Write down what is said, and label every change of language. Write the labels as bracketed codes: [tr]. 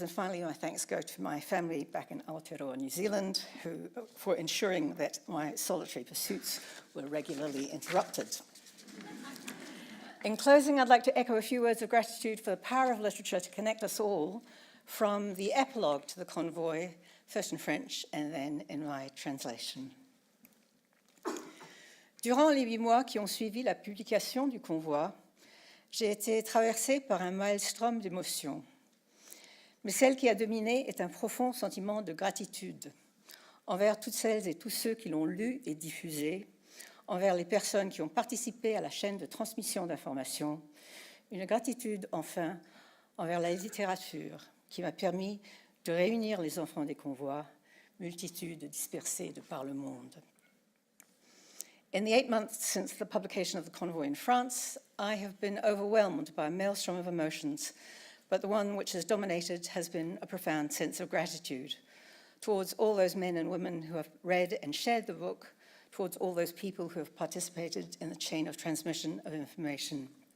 [en] And finally, my thanks go to my family back in Aotearoa, New Zealand, for ensuring that my solitary pursuits were regularly interrupted. In closing, I'd like to echo a few words of gratitude for the power of literature to connect us all, from the epilogue to the convoy, first in French and then in my translation. [fr] Durant les 8 mois qui ont suivi la publication du convoi, j'ai été traversée par un maelstrom d'émotions. Mais celle qui a dominé est un profond sentiment de gratitude envers toutes celles et tous ceux qui l'ont lu et diffusé, envers les personnes qui ont participé à la chaîne de transmission d'informations, une gratitude enfin envers la littérature qui m'a permis de réunir les enfants des convois, multitudes dispersées de par le monde. [en] In the 8 months since the publication of the convoy in France, I have been overwhelmed by a maelstrom of emotions, but the one which has dominated has been a profound sense of gratitude towards all those men and women who have read and shared the book, towards all those people who have participated in the chain of transmission of information.